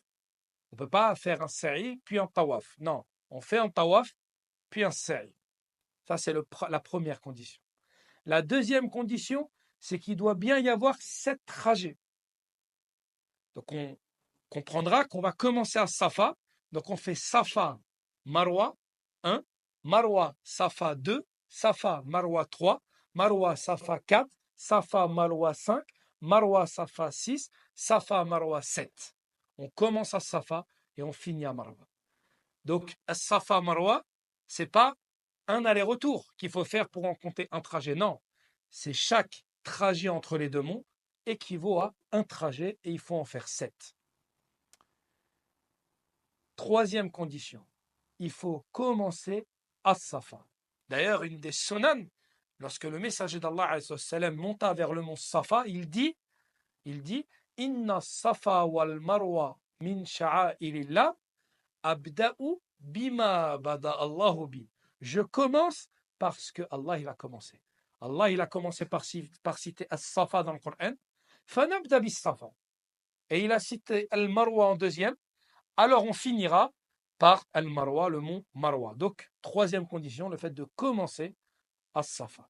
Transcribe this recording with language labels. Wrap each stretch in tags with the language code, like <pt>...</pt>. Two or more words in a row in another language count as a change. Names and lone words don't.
<fr>On ne peut pas faire un sa'i puis un tawaf. Non, on fait un tawaf puis un sa'i. Ça, c'est la première condition. La deuxième condition, c'est qu'il doit bien y avoir 7 trajets. Donc, on comprendra qu'on va commencer à Safa. Donc, on fait Safa, Marwa 1, Marwa, Safa 2, Safa, Marwa 3, Marwa, Safa 4, Safa, Marwa 5, Marwa, Safa 6, Safa, Marwa 7. On commence à Safa et on finit à Marwa. Donc, Safa, Marwa, c'est pas un aller-retour qu'il faut faire pour en compter un trajet. Non, c'est chaque trajet entre les deux monts équivaut à un trajet et il faut en faire 7. Troisième condition, il faut commencer à Safa. D'ailleurs, une des sunan, lorsque le messager d'Allah monta vers le mont Safa, il dit</fr> <ar>إن الصفا والمروة من شعائر الله أبدأ بما بدأ الله به.</ar> <fr>Je commence parce que Allah il a commencé. Allah il a commencé par citer As-Safa dans le Coran.</fr> <ar>فنبدأ بالصفا.</ar> <fr>Et il a cité Al-Marwa en deuxième. Alors on finira par Al-Marwa, le mont Marwa. Donc, troisième condition, le fait de commencer à Safa.</fr>